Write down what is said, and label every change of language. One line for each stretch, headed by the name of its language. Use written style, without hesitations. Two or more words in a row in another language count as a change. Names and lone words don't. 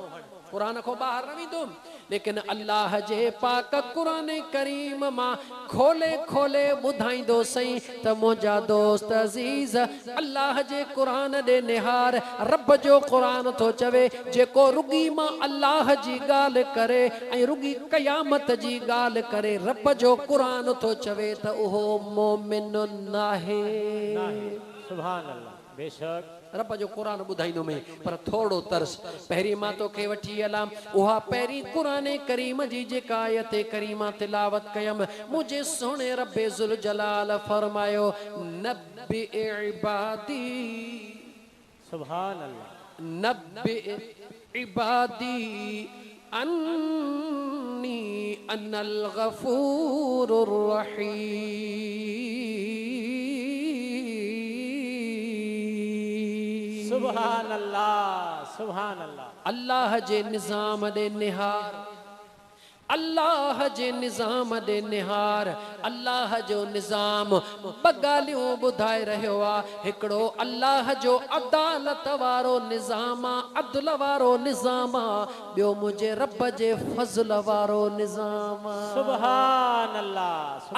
Sindhi: क़ुरान को बाहर न वेंदुमि लेकिन अल्लाह जे पाक कुरान करीम मां खोले खोले ॿुधाईंदो सही त मुंहिंजा दोस्त अज़ीज़ अल्लाह जे कुरान ॾे निहार रब जो कुरान थो चवे जेको रुगी मां अल्लाह जी ॻाल्हि करे ऐं रुगी क़यामत जी ॻाल्हि करे रब जो कुरान थो चवे त उहो मोमिन नाहे।
Arabic: سبحان الله. बेशक
Sindhi: रब जो कुरान ॿुधाईंदो में पर थोड़ो तरस पहिरीं मां तोखे वठी हलां उहा पहिरीं कुरान करीम जी जेका आयत करीमा तिलावत कयम मुझे सोने रब्बे
Arabic: ذو الجلال
Sindhi: फरमायो
Arabic: نبئ عبادي. سبحان الله. نبئ عبادي أني أنا الغفور الرحيم. سبحان الله. سبحان الله.
Sindhi: अल्लाह जे निज़ाम दे निहार अल्लाह जे निज़ाम दे निहार अल्लाह जो निज़ाम ॿ ॿुधाए रहियो आहे। हिकिड़ो अल्लाह जो अदालत वारो निज़ाम आहे अदल वारो निज़ाम आहे ॿियो मुंहिंजे रब जे फज़ल वारो निज़ाम आहे।
Arabic: سبحان الله.